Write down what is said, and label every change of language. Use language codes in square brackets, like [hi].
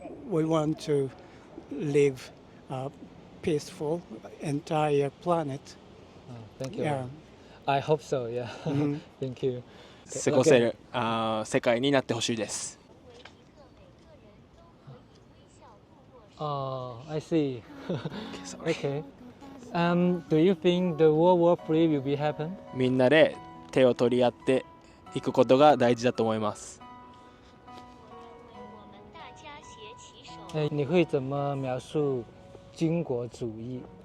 [en] We want to live a peaceful entire planet. Oh, thank you. Yeah. I hope so. Yeah. Mhm. Thank you. [ja] 過ごせる世界になってほしいです。 [en] Oh, I see. Okay. Do you think the World War III will be happen? [ja] みんなで手を取り合っていくことが大事だと思います。 [zh] 你会怎么描述军国主义？